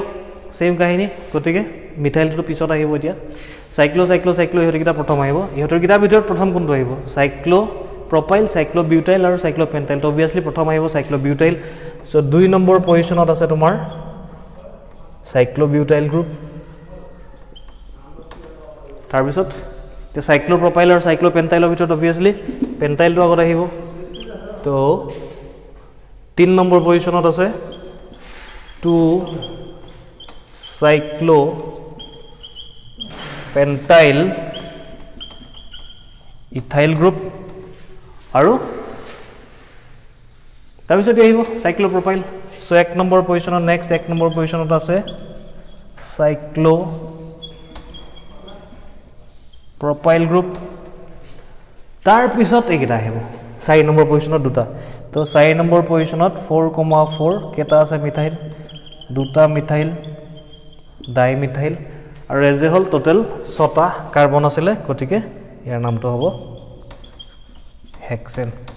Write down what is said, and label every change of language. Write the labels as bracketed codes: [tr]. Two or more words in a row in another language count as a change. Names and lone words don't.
[as] সেম কাহিনী গতিকে মিথাইলটো পিছত আহিব এতিয়া সাইক্লো সাইক্লো সাইক্লো ইহতকিটা প্ৰথম আহিব ইহতকিটা ভিতৰত প্ৰথম কোনটো আহিব সাইক্লো propyl সাইক্লোবিউটাইল আৰু সাইক্লোপেন্টাইল তো obviously প্ৰথম আহিব সাইক্লোবিউটাইল সো 2 নম্বৰ পজিশনত আছে তোমাৰ [en] cyclobutyl group [as] তাৰ পিছত তে সাইক্লোপ্ৰপাইল আৰু সাইক্লোপেন্টাইলৰ ভিতৰত obviously পেন্টাইলটো আগত আহিব তো 3 নম্বৰ পজিশনত আছে 2 cyclo [en] pentyl ethyl group [as] আৰু তাৰপিছত আহিব [en] cyclopropyl so [as] এক নম্বৰ পজিশনত নেক্সট এক নম্বৰ পজিশনত আছে [en] cyclopropyl group [as] তাৰ পিছত এইটা আহিব 4 নম্বৰ পজিশনত দুটা তো 4 নম্বৰ পজিশনত 4,4 কেটা আছে মিথাইল দুটা মিথাইল ডাইমিথাইল আৰু [en] as a whole total [as] 6টা কাৰ্বন আছিল গতিকে ইয়াৰ নামটো হ'ব হেক্সেন